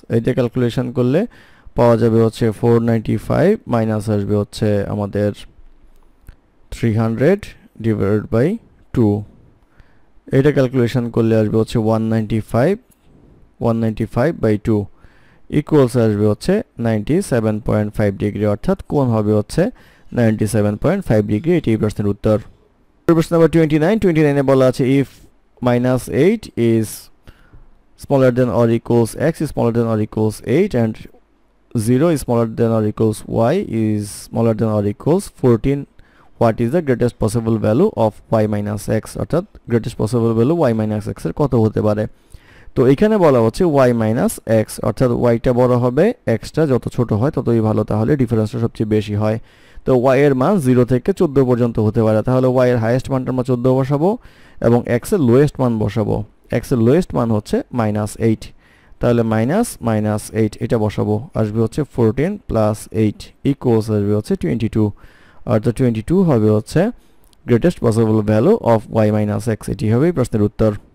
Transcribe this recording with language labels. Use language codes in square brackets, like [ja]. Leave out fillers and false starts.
[bn] এইটা ক্যালকুলেশন করলে পাওয়া যাবে হচ্ছে 495 মাইনাস আসবে হচ্ছে আমাদের 300 ডিভাইডেড বাই 2, এটা ক্যালকুলেশন করলে আসবে হচ্ছে 195/2 ইকুয়ালস আসবে হচ্ছে 97.5 ডিগ্রি, অর্থাৎ কোণ হবে হচ্ছে 97.5 ডিগ্রি। এটি এই প্রশ্নের উত্তর। প্রশ্ন নাম্বার 29 এ বলা আছে [en] If -8 is smaller than or equals x is smaller than or equals 8 and 0 is smaller than or equals y is smaller than or equals 14, what is the greatest possible value of y minus x, অর্থাৎ greatest possible value y minus x এর কত হতে পারে। [bn] তো এখানে বলা হচ্ছে y minus x, অর্থাৎ y টা বড় হবে, x টা যত ছোট হয় ততই ভালো, তাহলে ডিফারেন্সটা সবচেয়ে বেশি হয়। তো y এর মান 0 থেকে 14 পর্যন্ত হতে পারে, তাহলে y এর হাইয়েস্ট মানটা আমরা 14 বসাবো এবং x এর লোয়েস্ট মান বসাবো। x এর লোয়েস্ট মান হচ্ছে -8, তাহলে -8 এটা বসাবো, আসবে হচ্ছে 14 + 8 ইকুয়ালস আসবে হচ্ছে 22, অর্থাৎ 22 হবে হচ্ছে greatest possible value of y minus x। এটি হবে এই প্রশ্নের উত্তর।